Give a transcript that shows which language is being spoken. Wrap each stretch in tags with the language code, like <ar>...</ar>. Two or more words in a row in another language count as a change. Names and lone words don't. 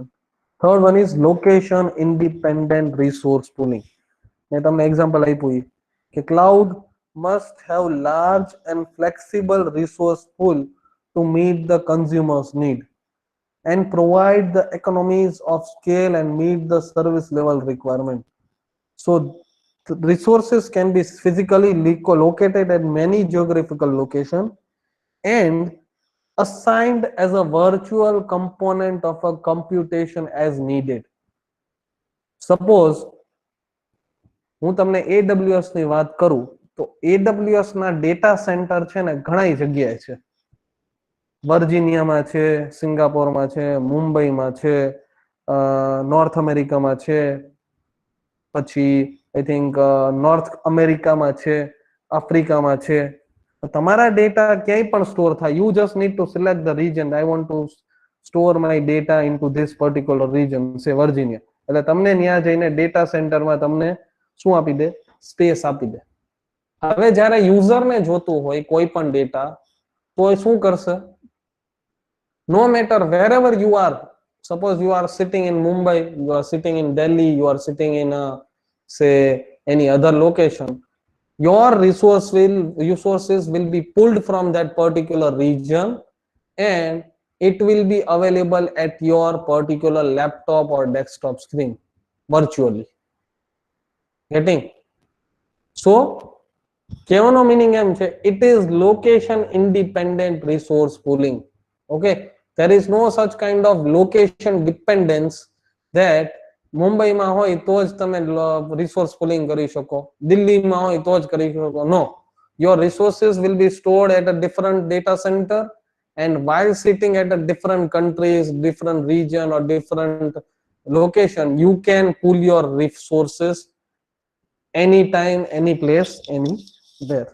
<en>Third one is location independent resource pooling.</en> <gu>મેં તમને એક્ઝામ્પલ આપ્યું કે</gu> <en>cloud must have large and flexible resource pool to meet the consumer's need and provide the economies of scale and meet the service level requirement. So the resources can be physically located at many geographical locations and assigned as a virtual component of a computation as needed.</en> <gu>Suppose હું તમને AWS ની વાત કરું તો AWS ના ડેટા સેન્ટર છે ને ઘણી જગ્યાએ છે. વર્જિનિયામાં છે, સિંગાપોરમાં છે, મુંબઈમાં છે, નોર્થ અમેરિકામાં છે, પછી</gu> <en>I think</en> <gu>નોર્થ અમેરિકામાં છે, આફ્રિકામાં છે. તમારા ડેટા ક્યાંય પણ સ્ટોર થાય.</gu> <en>You just need to select the region. I want to store my data into this particular region, say વર્જિનિયા.</en> <gu>એટલે તમને ત્યાં જઈને ડેટા સેન્ટરમાં તમને શું આપી દે? સ્પેસ આપી દે. હવે જ્યારે યુઝરને જોતું હોય કોઈ પણ ડેટા તો એ શું કરશે?</gu> <en>No matter wherever you are, suppose you are sitting in Mumbai, you are sitting in Delhi, you are sitting in say any other location, your resources will be pulled from that particular region and it will be available at your particular laptop or desktop screen virtually. Getting? So</en> <gu>કહેવાનો meaning એમ છે,</gu> <en>it is location independent resource pooling. Okay, there is no such kind of location dependence that</en> <gu>મુંબઈમાં હોય તો જ તમે</gu> <en>resource pooling</en> <gu>કરી શકો, દિલ્હીમાં હોય તો જ કરી શકો.</gu> <en>No, your resources will be stored at a different data center and while sitting at a different countries, different region or different location, you can pool your resources anytime, any place, anywhere.</en>